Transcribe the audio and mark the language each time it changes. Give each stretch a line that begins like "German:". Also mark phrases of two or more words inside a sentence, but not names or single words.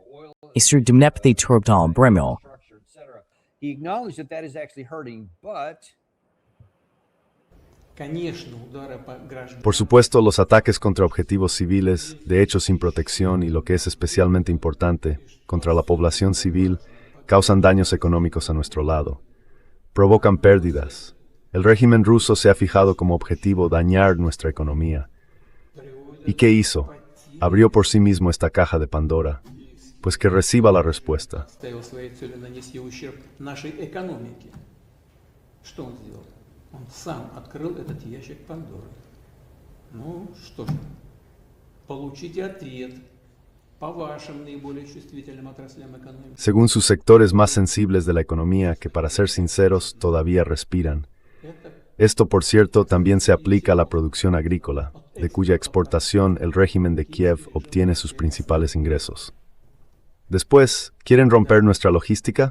Spanish: Por supuesto, los ataques contra objetivos civiles, de hecho sin protección y lo que es especialmente importante, contra la población civil, causan daños económicos a nuestro lado. Provocan pérdidas. El régimen ruso se ha fijado como objetivo dañar nuestra economía. ¿Y qué hizo? Abrió por sí mismo esta caja de Pandora. Pues que reciba la respuesta.
Russian: Он сам открыл этот ящик Пандоры. Ну, что же, получите ответ по вашим наиболее чувствительным отраслям экономики.
Spanish: Según sus sectores más sensibles de la economía, que para ser sinceros, todavía respiran. Esto, por cierto, también se aplica a la producción agrícola, de cuya exportación el régimen de Kiev obtiene sus principales ingresos. Después, ¿quieren romper nuestra logística?